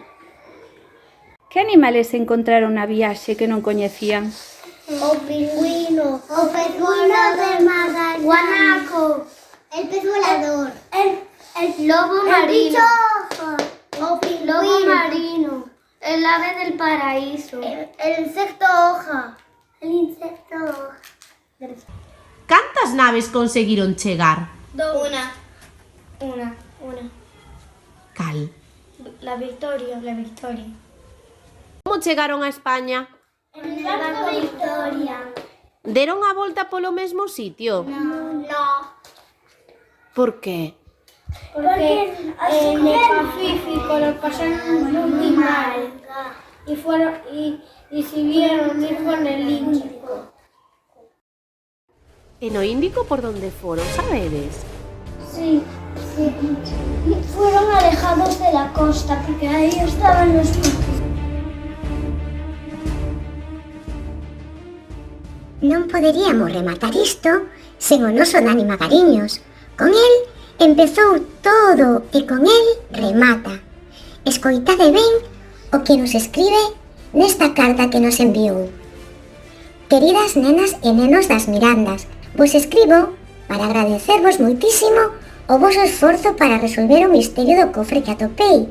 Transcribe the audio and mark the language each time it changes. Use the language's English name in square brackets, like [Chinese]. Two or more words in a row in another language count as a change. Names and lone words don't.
[Spanish] Que animales se encontraron [Galician] na viaxe que non coñecían? O pingüino de Magallanes. [Spanish] Guanaco. El pez volador. El lobo marino. Lobo marino. El ave del paraíso. El insecto hoja. [Galician] Cantas naves conseguiron chegar? [Spanish] Una. [Galician] Cal? [Spanish] La Victoria. [Galician] Como chegaron a España? [Spanish] En el barco Victoria. [Galician] Deron a volta polo mesmo sitio? [Spanish] No. Por qué? Porque en el Pacífico lo pasaron muy mal. Y decidieron ir con el Índico. [Galician] E no Índico [Spanish] por donde [Galician] foron, sabedes? [Spanish] Sí. Fueron alejados de la costa porque ahí estaban los buques. [Galician] non poderíamos rematar isto sen o noso Dani Magariños. Con el empezou todo e con el remata. Escoitade ben o que nos escribe nesta carta que nos enviou. Queridas nenas e nenos das Mirandas, vos escribo para agradecervos moitísimo o voso esforzo para resolver o misterio do cofre que atopei.